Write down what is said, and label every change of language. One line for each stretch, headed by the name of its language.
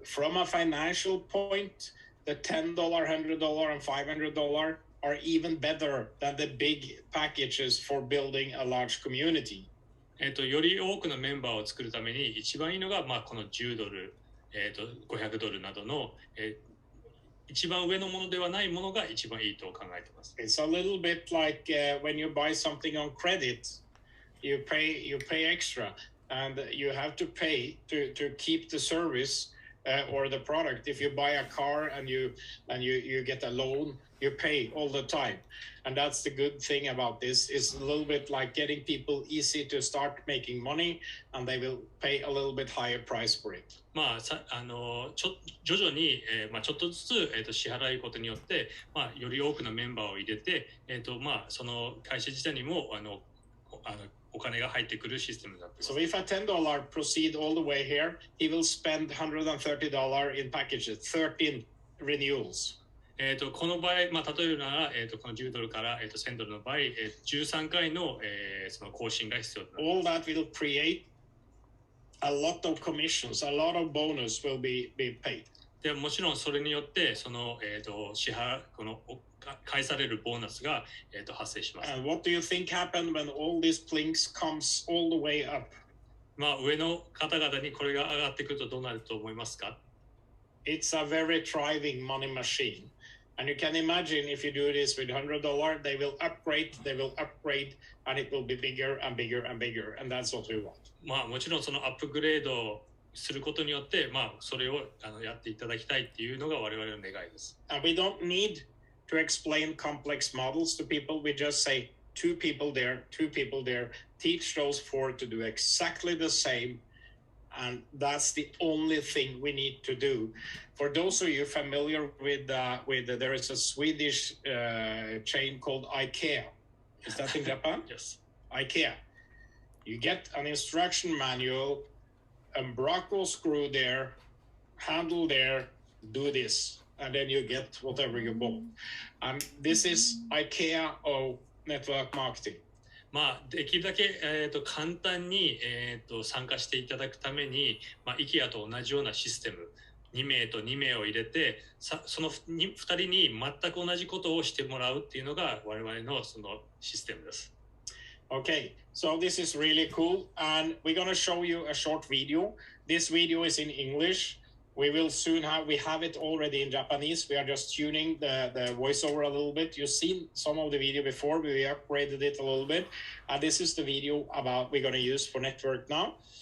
English: From a financial point, the $10, $100, and $500 are even better than the big packages for building a large community.
Japanese: より多くのメンバーを作るために一番いいのが、この10ドル、 500ドルなどの、一番上のものではないものが一番いいと考えています。
English: It's a little bit like when you buy something on credit, you pay extra, and you have to pay to keep the service or the product. If you buy a car and you get a loan, you pay all the time, and that's the good thing about this. It's a little bit like getting people easy to start making money, and they will pay a little bit higher price for it.
Japanese: まあ、徐々に、ちょっとずつ、支払いことによって、より多くのメンバーを入れて、その会社自体にもお金が入ってくるシステムになっています。
English: So if a $10 proceed all the way here, he will spend $130 in packages, 13 renewals.
Japanese: この場合、例えるなら、この10ドルから、1000ドルの場合、13回の、その更新が必要となります。
English: All that will create a lot of commissions, a lot of bonus will be paid.
Japanese: でもちろんそれによってその、この返されるボーナスが、発生します。
English: And what do you think happened when all these plinks comes all the way up?
Japanese: 上の方々にこれが上がってくるとどうなると思いますか？
English: It's a very thriving money machine. And you can imagine if you do this with $100, they will upgrade, and it will be bigger and bigger and bigger. And that's what we want.
Japanese: もちろんそのアップグレードすることによって、それをやっていただきたいっていうのが我々の願いです。
English: And we don't need to explain complex models to people. We just say two people there, teach those four to do exactly the same. And that's the only thing we need to do. For those of you familiar with there is a Swedish chain called IKEA. Is that in Japan? Yes. IKEA. You get an instruction manual, umbraco screw there, handle there, do this, and then you get whatever you bought. And this is IKEA of network marketing.
Japanese: できるだけ、簡単に、参加していただくために、IKEA と同じようなシステム、2名と2名を入れて、その2人に全く同じことをしてもらうっていうのが我々のそのシステムです。
English: Okay, so this is really cool, and we're going to show you a short video. This video is in English. We will soon we have it already in Japanese. We are just tuning the voiceover a little bit. You've seen some of the video before. We upgraded it a little bit. And this is the video we're going to use for network now.